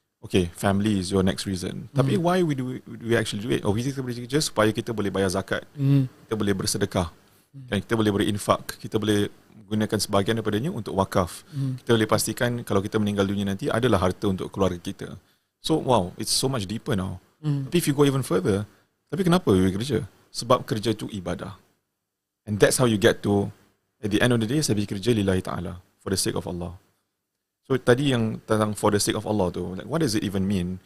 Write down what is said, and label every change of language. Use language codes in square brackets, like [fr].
[en] Okay, family is your next reason. [ms] Tapi [en] why do we actually do it? [ms] Kita boleh kerja supaya kita boleh bayar zakat. Kita boleh bersedekah. Kita boleh berinfak. Kita boleh gunakan sebahagian daripadanya untuk wakaf. Kita boleh pastikan kalau kita meninggal dunia nanti adalah harta untuk keluarga kita. [en] So wow, it's so much deeper now. [ms] Tapi [en] if you go even further, [ms] tapi kenapa we kerja? Sebab kerja itu ibadah. [en] And that's how you get to, at the end of the day, [ms] saya pergi kerja [en] lillahi ta'ala, for the sake of Allah. [ms] So tadi yang tentang [en] for the sake of Allah tu, like, what does it even mean?